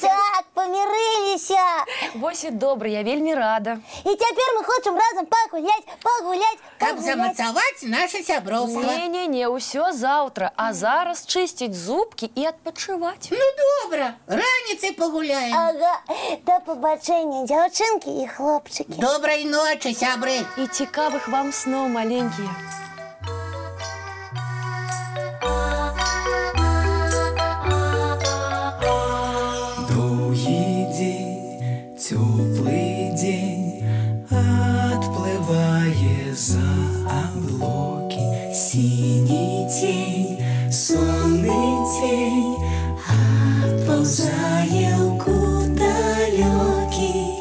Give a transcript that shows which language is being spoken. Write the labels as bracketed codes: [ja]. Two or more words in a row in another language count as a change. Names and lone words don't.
[be] Так, помирилися. Вось і добра, я вельмі рада. І цяпер мы хочам разам пагуляць. Каб замацаваць наша сяброўства. Не, ўсё заўтра, а зараз чысціць зубкі і адпачываць. Ну добра, раніцай пагуляем. [uk] Ага, до побачення, [be] дзяўчынкі і хлопчыкі. Добрай ночы, сябры. І цікавых вам сноў, маленькія. [ru] Теплый день отплывая за облаки, синий тень, сонный тень отползая в далекий.